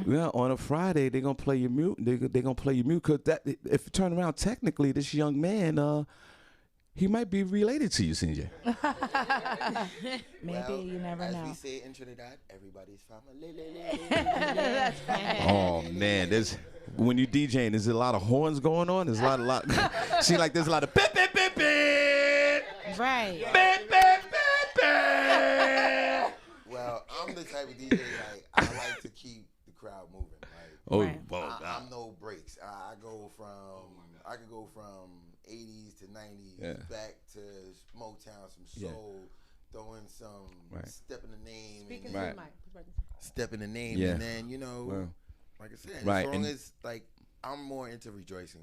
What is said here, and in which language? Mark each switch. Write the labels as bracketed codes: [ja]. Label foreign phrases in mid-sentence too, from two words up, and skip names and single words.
[en] Yeah, on a Friday they're gonna play your mute. They're gonna play your mute because that if you turn around, technically this young man, he might be related to you, CJ. Maybe you never as know. we say in Trinidad, everybody's family. That's right. Oh man, when you DJing, there's a lot of horns going on. There's a lot. See, like there's a lot of bip bip bip bip. Right. Bip bip bip bip. Well, I'm the type of DJ like I like to keep the crowd moving. Like, I'm no breaks. I could go from 80s to 90s back to Motown, some soul, throwing some step in the name, step in the name, and then like I said, as long as like I'm more into rejoicing.